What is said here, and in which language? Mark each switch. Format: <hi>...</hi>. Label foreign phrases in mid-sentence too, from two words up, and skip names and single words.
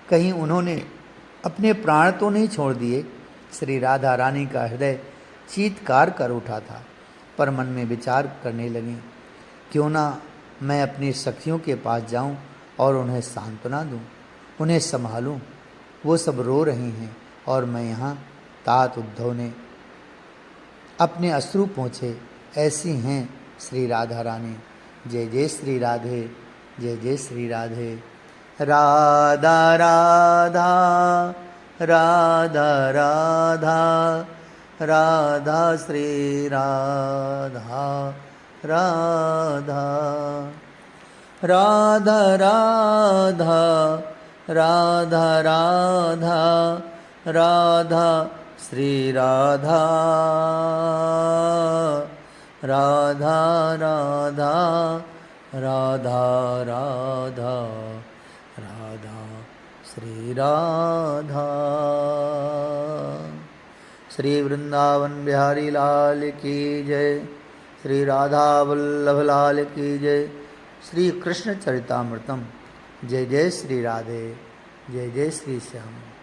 <hi>कहीं उन्होंने अपने प्राण तो नहीं छोड़ दिए। श्री राधा रानी का हृदय चीत्कार कर उठा था, पर मन में विचार करने लगी, क्यों ना मैं अपनी सखियों के पास जाऊं और उन्हें सांत्वना दूं, उन्हें संभालूं। वो सब रो रही हैं और मैं यहाँ। तात उद्धव ने अपने अश्रु पोंछे। ऐसी हैं श्री राधा रानी। जय जय श्री राधे, जय जय श्री राधे। राधा राधा राधा राधा राधा श्री राधा राधा राधा राधा राधा राधा राधा श्री राधा राधा राधा राधा राधा राधा श्री राधा। श्री वृंदावन बिहारी लाल की जय। श्री राधा वल्लभ लाल की जय। श्री कृष्ण चरितामृतम। जय जय श्री राधे, जय जय श्री श्याम।</hi>